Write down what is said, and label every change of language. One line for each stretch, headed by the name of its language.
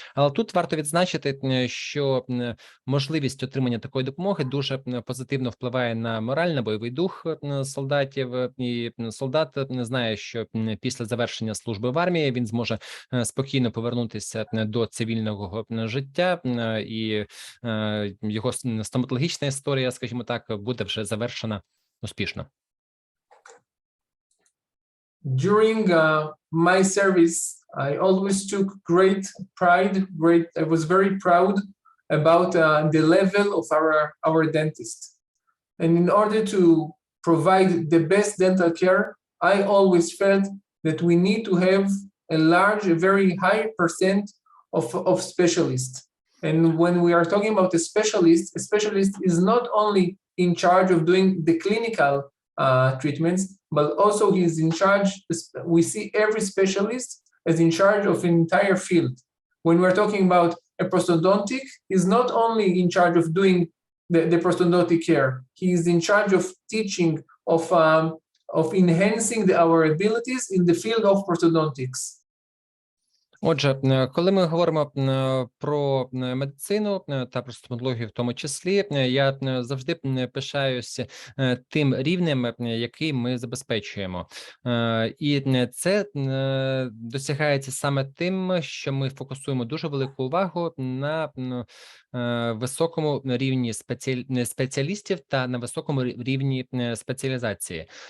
Ukrainian: Але тут варто відзначити, що можливість отримання такої допомоги дуже позитивно впливає на мораль, на бойовий дух солдатів, і солдат знає, що після завершення служби в армії він зможе спокійно повернутися до цивільного життя, і його стоматологічна історія, скажімо так, буде вже завершена успішно.
English: During my service, I always took great pride. I was very proud about the level of our dentist. And in order to provide the best dental care, I always felt that we need to have a very high percent of specialists. And when we are talking about a specialist is not only in charge of doing the clinical treatments, but also he is in charge. We see every specialist as in charge of an entire field. When we're talking about a prosthodontic, he's not only in charge of doing the prosthodontic care, he is in charge of teaching, of enhancing our abilities in the field of prosthodontics.
Ukrainian: Отже, коли ми говоримо про медицину та про стоматологію в тому числі, я завжди пишаюся тим рівнем, який ми забезпечуємо. І це досягається саме тим, що ми фокусуємо дуже велику увагу на високому рівні спеціалістів та на високому рівні спеціалізації.